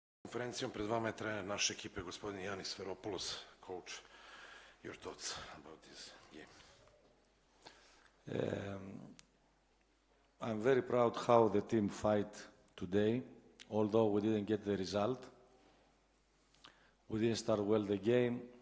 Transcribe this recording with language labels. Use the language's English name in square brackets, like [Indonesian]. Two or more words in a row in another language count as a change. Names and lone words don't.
[Serbian] konferencijom. Pred vama je trener naše ekipe, gospodin Janis Veropoulos. [English] Coach, your thoughts about this game? I'm very proud how the team fight today, although we didn't get the result. We didn't start well the game.